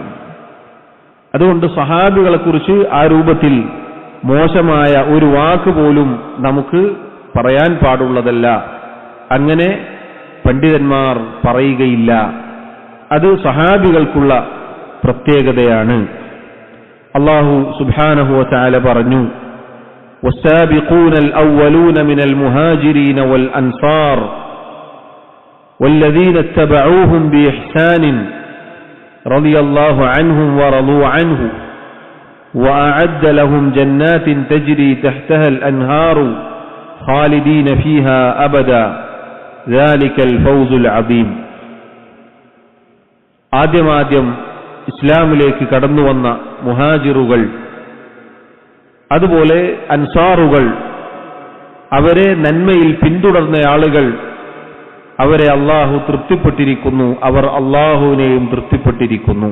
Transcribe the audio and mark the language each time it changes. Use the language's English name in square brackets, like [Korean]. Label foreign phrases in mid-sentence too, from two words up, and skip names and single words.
[Malayalam] അതുകൊണ്ട് സഹാബികളെക്കുറിച്ച് ആ രൂപത്തിൽ മോശമായ ഒരു വാക്ക് പോലും നമുക്ക് പറയാൻ പാടുള്ളതല്ല. അങ്ങനെ പണ്ഡിതന്മാർ പറയുകയില്ല. അത് സഹാബികൾക്കുള്ള പ്രത്യേകതയാണ്. അല്ലാഹു [Arabic] سبحانه وتعالى [Malayalam] പറഞ്ഞു, [Arabic] والسابقون الأولون من المهاجرين والأنصار والذين اتبعوهم بإحسان رضي الله عنهم ورضوا عنه وأعد لهم جنات تجري تحتها الأنهار خالدين فيها أبدا ذلك الفوز العظيم. [Malayalam] ആദ്യം ഇസ്ലാമിലേക്ക് കടന്നു വന്ന മുഹാജിറുകൾ, അതുപോലെ അൻസാറുകൾ, അവരെ നന്മയിൽ പിന്തുടർന്ന ആളുകൾ, അവരെ അല്ലാഹു തൃപ്തിപ്പെട്ടിരിക്കുന്നു, അവർ അല്ലാഹുവിനെയും തൃപ്തിപ്പെട്ടിരിക്കുന്നു.